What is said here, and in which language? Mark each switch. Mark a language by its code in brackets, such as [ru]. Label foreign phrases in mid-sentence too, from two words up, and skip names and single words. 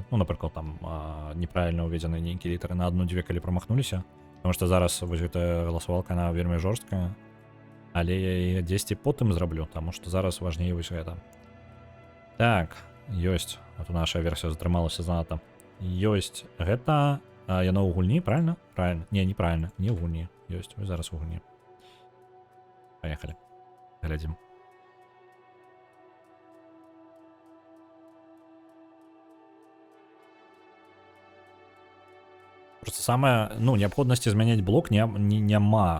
[be] Ну, напрыклад, там неправільна ўведзеныя нейкія літары на адну-дзве, калі прамахнуліся. Потому што зараз вось гэтая галасавалка, она вельмі жорсткая. Але я яе дзесьці потым зраблю, таму што зараз важней вось гэта. Так, ёсць. А то наша версія затрымалася занадта. Ёсць гэта... Яно ў гульні, [ru] правильно? Правильно. Не, неправильно. [be] Не ў гульні. Ёсць. Вось зараз у гульні. Паехалі. Глядзім. [ru] Просто самое, [be] ну, неабходнасці змяняць блок няма.